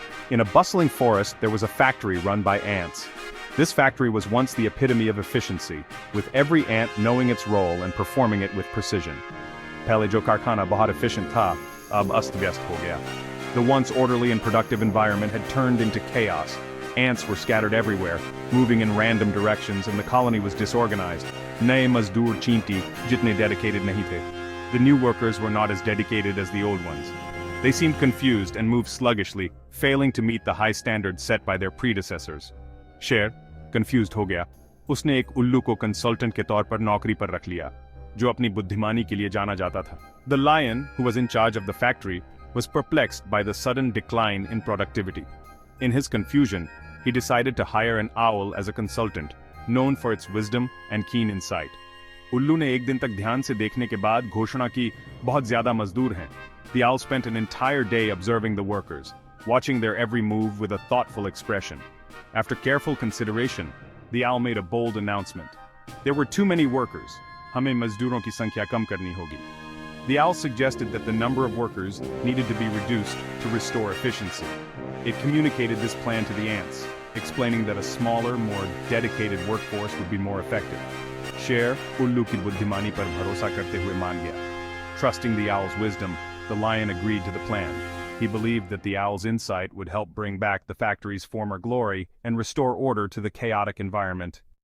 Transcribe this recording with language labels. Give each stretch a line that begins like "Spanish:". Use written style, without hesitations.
English: In a bustling forest, there was a factory run by ants. This factory was once the epitome of efficiency, with every ant knowing its role and performing it with precision.
Hindi: पहले जो कारखाना बहुत efficient था, अब अस्त-व्यस्त हो गया.
English: The once orderly and productive environment had turned into chaos. Ants were scattered everywhere, moving in random directions, and the colony was disorganized.
Hindi: नए मजदूर चींटी जितने dedicated नहीं थे.
English: The new workers were not as dedicated as the old ones. They seemed confused and moved sluggishly, failing to meet the high standards set by their predecessors.
Hindi: शेर confused हो गया. उसने एक उल्लू को कंसल्टेंट के तौर पर नौकरी पर रख लिया, जो अपनी बुद्धिमानी के लिए जाना जाता था.
English: The lion, who was in charge of the factory, was perplexed by the sudden decline in productivity. In his confusion, he decided to hire an owl as a consultant, known for its wisdom and keen insight.
Hindi: उल्लू ने एक दिन तक ध्यान से देखने के बाद घोषणा की, बहुत ज्यादा मजदूर हैं.
English: The owl spent an entire day observing the workers, watching their every move with a thoughtful expression. After careful consideration, the owl made a bold announcement. There were too many workers.
Hindi: हमें मजदूरों की संख्या कम करनी होगी.
English: The owl suggested that the number of workers needed to be reduced to restore efficiency. It communicated this plan to the ants, explaining that a smaller, more dedicated workforce would be more effective.
Hindi: शेर उल्लू की बुद्धिमानी पर भरोसा करते हुए मान गया.
English: Trusting the owl's wisdom, the lion agreed to the plan. He believed that the owl's insight would help bring back the factory's former glory and restore order to the chaotic environment.